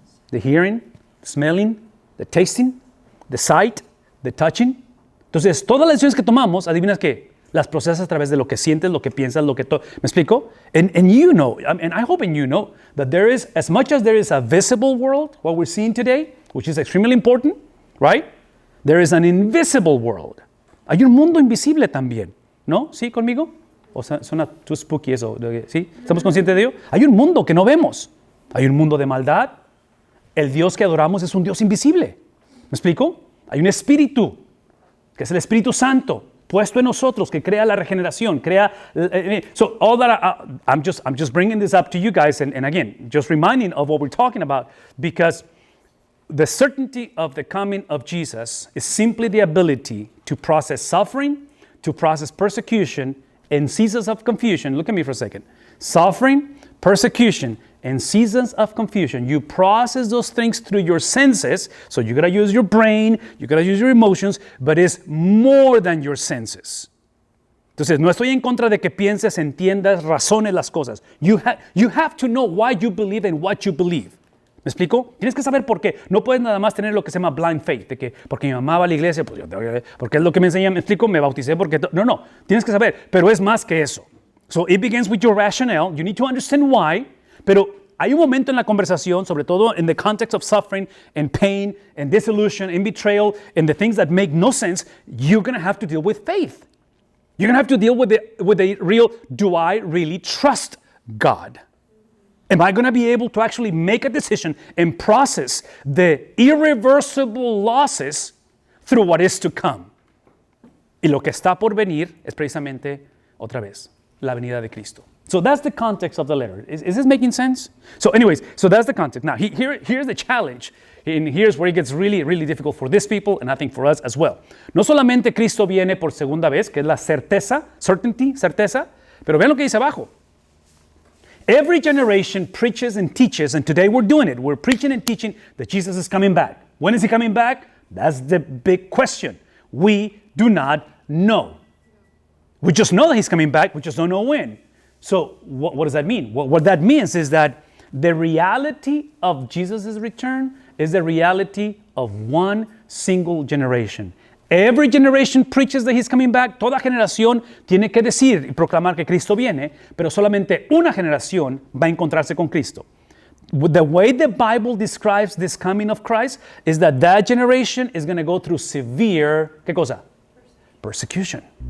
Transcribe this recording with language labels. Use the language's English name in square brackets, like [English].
[English] The hearing, the smelling, the tasting, the sight, the touching. [Spanish] Entonces, todas las decisiones que tomamos, adivinas qué, las procesas a través de lo que sientes, lo que piensas, ¿Me explico? [English] And you know, and I hope you know, that there is, as much as there is a visible world, what we're seeing today, which is extremely important, right? There is an invisible world. [Spanish] Hay un mundo invisible también. ¿No? ¿Sí conmigo? ¿O suena [English] too spooky [Spanish] eso? ¿Sí? ¿Estamos conscientes de ello? Hay un mundo que no vemos. Hay un mundo de maldad. El Dios que adoramos es un Dios invisible. ¿Me explico? Hay un espíritu, que es el Espíritu Santo, puesto en nosotros, que crea la regeneración, crea... [English] So all that I'm just bringing this up to you guys, and again, just reminding of what we're talking about, because the certainty of the coming of Jesus is simply the ability to process suffering, to process persecution, in seasons of confusion. Look at me for a second. Suffering, persecution, and seasons of confusion. You process those things through your senses. So you got to use your brain, you got to use your emotions, but it's more than your senses. [Spanish] Entonces, no estoy en contra de que pienses, entiendas, razones las cosas. [English] You have to know why you believe and what you believe. [Spanish] ¿Me explico? Tienes que saber por qué. No puedes nada más tener lo que se llama blind faith, de que porque mi mamá va a la iglesia, pues yo porque es lo que me enseñan, me explico, me bauticé porque... No, tienes que saber, pero es más que eso. [English] So it begins with your rationale. You need to understand why, [Spanish] pero hay un momento en la conversación, sobre todo [English] in the context of suffering and pain and disillusion and betrayal and the things that make no sense, you're going to have to deal with faith. You're going to have to deal with the real, do I really trust God? Am I going to be able to actually make a decision and process the irreversible losses through what is to come? [Spanish] Y lo que está por venir es precisamente, otra vez, la venida de Cristo. [English] So that's the context of the letter. Is this making sense? So anyways, so that's the context. Now, here's the challenge. And here's where it gets really, really difficult for these people and I think for us as well. [Spanish] No solamente Cristo viene por segunda vez, que es la certeza, [English] certainty, [Spanish] certeza, pero vean lo que dice abajo. [English] Every generation preaches and teaches, and today we're doing it. We're preaching and teaching that Jesus is coming back. When is he coming back? That's the big question. We do not know. We just know that he's coming back. We just don't know when. So what does that mean? What that means is that the reality of Jesus' return is the reality of one single generation. Every generation preaches that he's coming back. [Spanish] Toda generación tiene que decir y proclamar que Cristo viene, pero solamente una generación va a encontrarse con Cristo. [English] The way the Bible describes this coming of Christ is that generation is going to go through severe, [Spanish] ¿qué cosa? [English] Persecution.